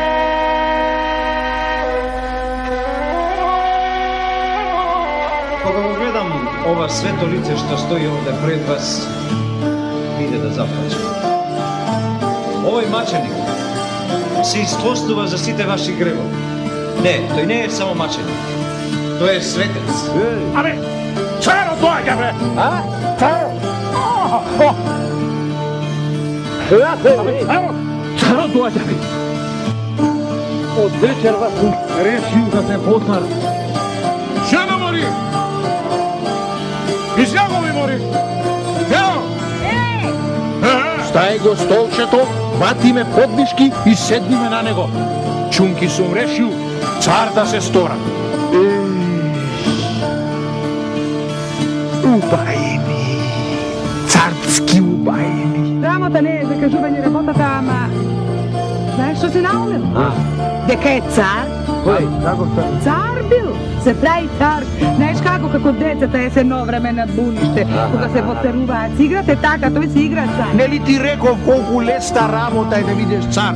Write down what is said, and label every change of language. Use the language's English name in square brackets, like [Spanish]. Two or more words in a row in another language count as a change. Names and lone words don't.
[Macedonian] Кога го гледам ова свето лице што стои овде пред вас, биде да заплачам. Овој маченик се искоснува за сите ваши гревови. Не, тој не е само маченик. Тој е светец. Абе, царо доаѓа, бре! А? Царо? Ево, царо доѓа ми. Од вечера сам решио да се познам. Жена мори! Из Јагови мори! Ево! Стај го столчето, бати ме подмишки и седни ме на него. Чунки сам решио, цар да се стора. Убајни. Царски убајни. Работа не е закажување работата, ама... Знаеш што се наумел? Дека е цар? Кој? Како што? Цар бил, се прави цар. Знаеш како децата е се едно време на буниште, кога се потеруваат. Си играте така, тој се игра цар. Нели ти реков колку лесна работа е да видиш цар?